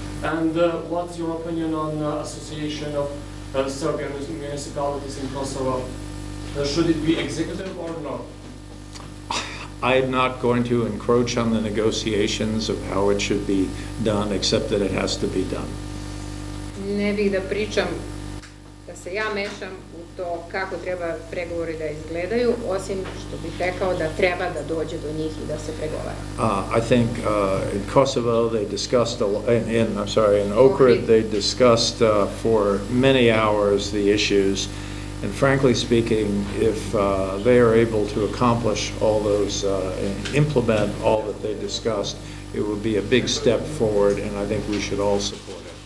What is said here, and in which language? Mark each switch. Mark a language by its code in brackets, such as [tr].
[en] And what's your opinion on association of Serbian municipalities in Kosovo? Should it be executive or not? I'm not going to encroach on the negotiations of how it should be done, except that it has to be done. [sr] Ne bih da pričam, da se ja mešam u to kako treba pregovori da izgledaju, osim što bih rekao da treba da dođe do njih i da se pregovara. [en] I think in Kosovo they discussed, in Ohrid they discussed for many hours the issues. And frankly speaking, if they are able to accomplish all those, implement all that they discussed, it would be a big step forward, and I think we should all support it.